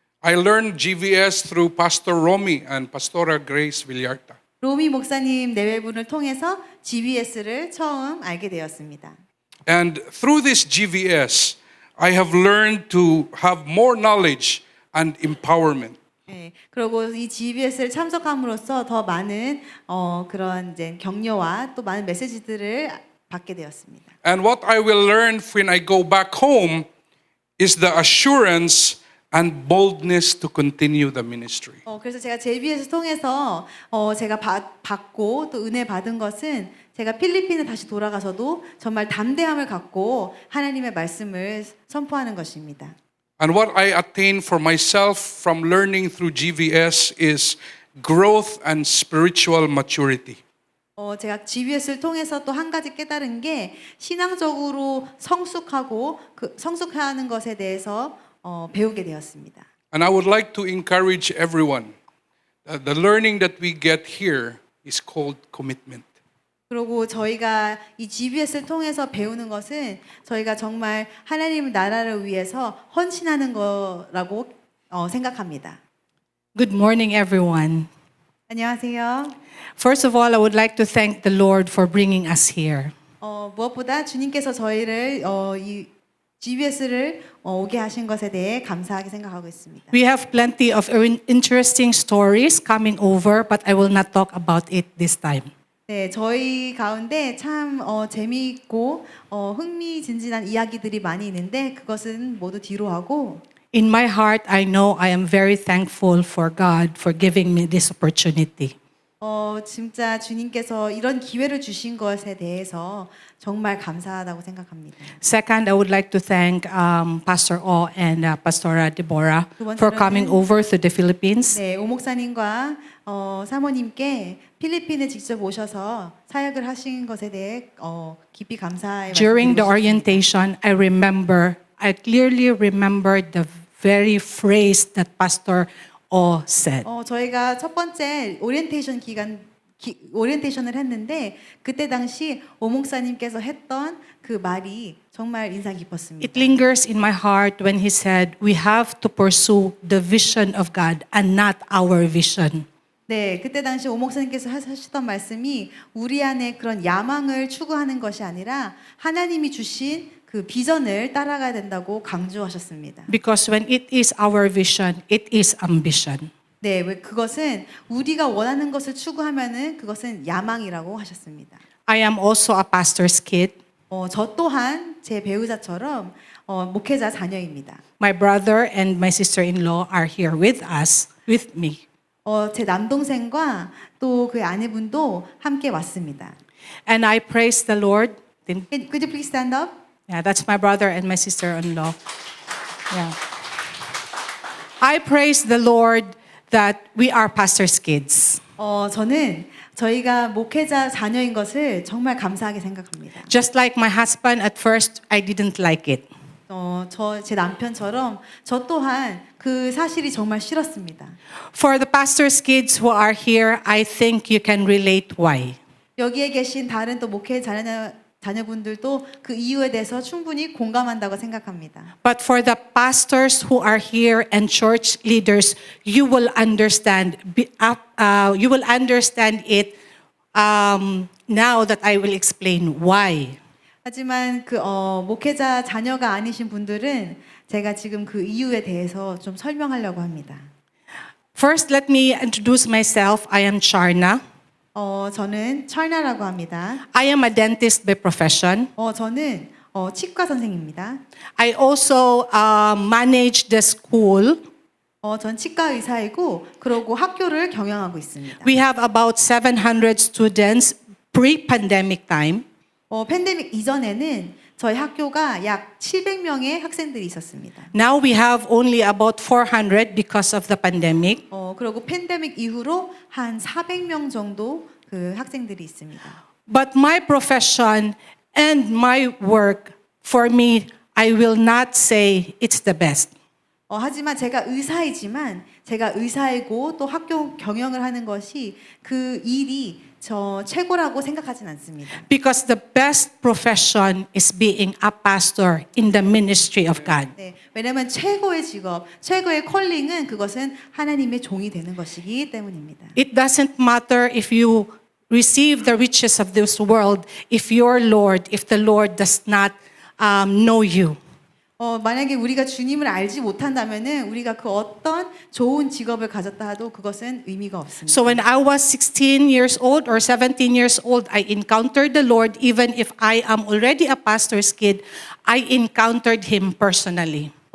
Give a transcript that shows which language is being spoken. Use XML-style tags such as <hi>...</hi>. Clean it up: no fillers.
<en>I learned GVS through Pastor Romy and Pastora Grace Villarta.</en> <ko>로미 목사님 내외분을 통해서 GBS를 처음 알게 되었습니다.</ko> <en>And through this GVS, I have learned to have more knowledge and empowerment.</en> <ko>네, 그리고 이 GBS를 참석함으로써 더 많은 그런 이제 격려와 또 많은 메시지들을 받게 되었습니다.</ko> <en>And what I will learn when I go back home is the assurance and boldness to continue the ministry.</en> <ko>그래서 제가 JBS 통해서 제가 받고 또 은혜 받은 것은 제가 필리핀에 다시 돌아가서도 정말 담대함을 갖고 하나님의 말씀을 선포하는 것입니다.</ko> <en>And what I attain for myself from learning through GVS is growth and spiritual maturity.</en> <ko>제가 GBS를 통해서 또 한 가지 깨달은 게 신앙적으로 성숙하고 그 성숙하는 것에 대해서 배우게 되었습니다.</ko> <en>And I would like to encourage everyone. The learning that we get here is called commitment.</en> <ko>그리고 저희가 이 GBS를 통해서 배우는 것은 저희가 정말 하나님 나라를 위해서 헌신하는 거라고 생각합니다.</ko> <en>Good morning, everyone.</en> <ko>안녕하세요.</ko> <en>First of all, I would like to thank the Lord for bringing us here.</en> <ko>무엇보다 주님께서 저희를 이 GBS를 오게 하신 것에 대해 감사하게 생각하고 있습니다.</ko> <en>We have plenty of interesting stories coming over, but I will not talk about it this time.</en> <ko>네, 저희 가운데 참 재미있고 흥미진진한 이야기들이 많이 있는데 그것은 모두 뒤로 하고</ko> <en>In my heart, I know I am very thankful for God for giving me this opportunity.</en> <ko>진짜 주님께서 이런 기회를 주신 것에 대해서 정말 감사하다고 생각합니다.</ko> <en>Second, I would like to thank Pastor O and Pastora Deborah for coming over to the Philippines.</en> <ko>네, 오 목사님과 사모님께 필리핀에 직접 오셔서 사역을 하신 것에 대해 깊이 감사의</ko> <en>During the</en> <ko>말씀드리고 싶습니다.</ko> <en>orientation, I clearly remembered the very phrase that Pastor O said.</en> <ko>저희가 첫 번째 오리엔테이션을 했는데 그때 당시 오 목사님께서 했던 그 말이 정말 인상 깊었습니다.</ko> <en>It lingers in my heart when he said, we have to pursue the vision of God and not our vision.</en> <ko>네, 그때 당시 오 목사님께서 하셨던 말씀이 우리 안에 그런 야망을 추구하는 것이 아니라 하나님이 주신 그 비전을 따라가야 된다고 강조하셨습니다.</ko> <en>Because when it is our vision, it is ambition.</en> <ko>네, 왜 그것은 우리가 원하는 것을 추구하면은 그것은 야망이라고 하셨습니다.</ko> <en>I am also a pastor's kid.</en> <ko>저 또한 제 배우자처럼 목회자 자녀입니다.</ko> <en>My brother and my sister-in-law are here with us, with me.</en> <ko>제 남동생과 또 그 아내분도 함께 왔습니다.</ko> <en>And I praise the Lord. Could you please stand up? Yeah, that's my brother and my sister-in-law. Yeah. I praise the Lord that we are pastor's kids.</en> <ko>저는 저희가 목회자 자녀인 것을 정말 감사하게 생각합니다.</ko> <en>Just like my husband, at first I didn't like it.</en> <ko>제 남편처럼 저 또한 그 사실이 정말 싫었습니다.</ko> <en>For the pastor's kids who are here, I think you can relate why.</en> <ko>여기에 계신 다른 또 목회 자녀분들도 그 이유에 대해서 충분히 공감한다고 생각합니다.</ko> <en>But for the pastors who are here and church leaders, you will understand. You will understand it now that I will explain why.</en> <ko>하지만 그 목회자 자녀가 아니신 분들은 제가 지금 그 이유에 대해서 좀 설명하려고 합니다.</ko> <en>First, let me introduce myself. I am Charna.</en> <ko>저는 철나라고 합니다.</ko> <en>I am a dentist by profession.</en> <ko>저는 치과 선생입니다.</ko> <en>I also manage the school.</en> <ko>전 치과 의사이고 그러고 학교를 경영하고 있습니다.</ko> <en>We have about 700 students pre-pandemic time.</en> <ko>팬데믹 이전에는 저희 학교가 약 700명의 학생들이 있었습니다.</ko> <en>Now we have only about 400 because of the pandemic.</en> <ko>그리고 팬데믹 이후로 한 400명 정도 그 학생들이 있습니다.</ko> <en>But my profession and my work, for me, I will not say it's the best.</en> <ko>하지만 제가 의사이지만 제가 의사이고 또 학교 경영을 하는 것이 그 일이 저 최고라고 생각하진 않습니다.</ko> <en>Because the best profession is being a pastor in the ministry of God.</en> <ko>네, 왜냐하면 최고의 직업, 최고의 컬링은 그것은 하나님의 종이 되는 것이기 때문입니다.</ko> <en>It doesn't matter if you receive the riches of this world, if the Lord does not know you.</en> <ko>만약에 우리가 주님을 알지 못한다면은 우리가 그 어떤 좋은 직업을 가졌다 해도 그것은 의미가 없습니다.</ko> <en>So when I was 16 years old or 17 years old, I encountered the Lord. Even if I am already a pastor's kid, I encountered Him personally.</en>